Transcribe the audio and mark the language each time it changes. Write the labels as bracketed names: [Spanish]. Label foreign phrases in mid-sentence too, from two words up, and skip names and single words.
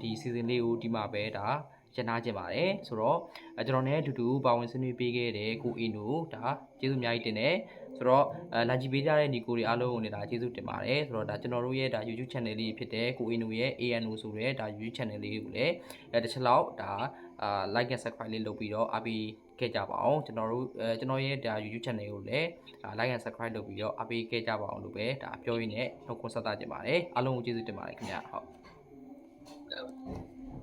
[Burmese] season လေးကိုဒီမှာပဲဒါရနာကျင်ပါတယ်ဆိုတော့ကျွန်တော်နဲ့အတူတူပါဝင်ဆွေးနွေးပေးခဲ့တဲ့ကိုအင်းတို့ ဒါကျေးဇူးအများကြီးတင်တယ်ဆိုတော့လာကြည့်ပေးကြတဲ့ညီကိုတွေအားလုံးကိုလည်းဒါကျေးဇူးတင်ပါတယ်ဆိုတော့ဒါကျွန်တော်တို့ရဲ့ဒါ YouTube channel လေးဖြစ်တဲ့ကိုအင်းတို့ရဲ့ ANO ဆိုတဲ့ဒါ YouTube channel လေးကိုလည်းတစ်ချက်လောက်ဒါ [English] like and subscribe [Burmese] လေးလုပ်ပြီးတော့အားပေးခဲ့ကြပါအောင်ကျွန်တော်ရဲ့ဒါ YouTube channel ကိုလည်း [English] like and subscribe [Burmese] လုပ်ပြီးတော့အားပေးခဲ့ကြပါအောင်လို့ပဲဒါပြောရင်းနဲ့နှုတ်ခွန်းဆက်သကြပါတယ်အားလုံးကိုကျေးဇူးတင်ပါတယ်ခင်ဗျာဟုတ်